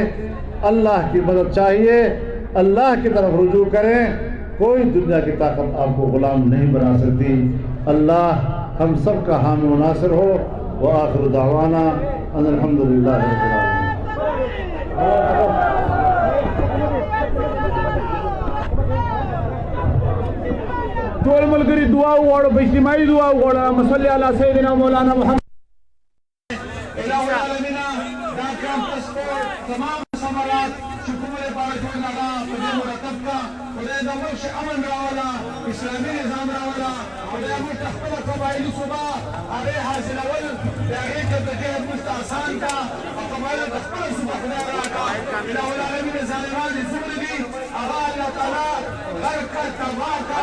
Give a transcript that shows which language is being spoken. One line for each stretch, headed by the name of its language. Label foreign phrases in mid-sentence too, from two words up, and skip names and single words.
Urdu: اللہ کی مدد چاہیے، اللہ کی طرف رجوع کریں. کوئی دنیا کی طاقت آپ کو غلام نہیں بنا سکتی. اللہ ہم سب کا حامی و ناصر ہو.
Arabic: وآخر دعوانا ان الحمدللہ رب العالمین.
Pashto: ټول ملګري دعا وغواړو، په اجتماعي دعا وغواړو.
Arabic: اللهم صل علی سیدنا مولانا محمد. الہ العالمین
Pashto: دا کیمپس کو تمام ثمرات شکر بارک اللہ خدای مرتب کا خدای دا ملک امن راولا، اسلامی نظام راولا، خدای ملک خپل قبائلی صوبہ هغه حاصلول د هغې جدوجہد ملک آسان کا او قبایلو د خپله صوبه خدای راکا.
Arabic: الہ العالمین
Pashto: ظالمان چې څومره دي هغه الله تعالی غرق کا، تباه کا.